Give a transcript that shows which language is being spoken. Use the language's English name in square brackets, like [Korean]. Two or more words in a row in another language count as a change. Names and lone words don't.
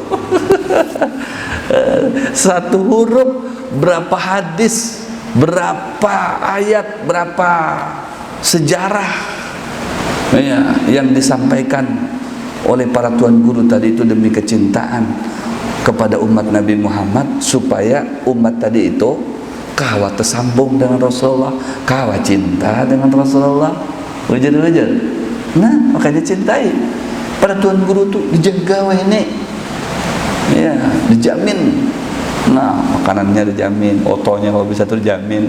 [Indonesian] Satu huruf berapa hadis, berapa ayat, berapa sejarah ya, yang disampaikan oleh para tuan guru tadi itu demi kecintaan kepada umat Nabi Muhammad, supaya umat tadi itu kawa tersambung dengan Rasulullah, kawa cinta dengan Rasulullah. Wajar-wajar. Nah, makanya cintai. Para tuan guru tuh dijaga ini, ya, dijamin. Nah, makanannya dijamin, otonya kalau bisa terjamin.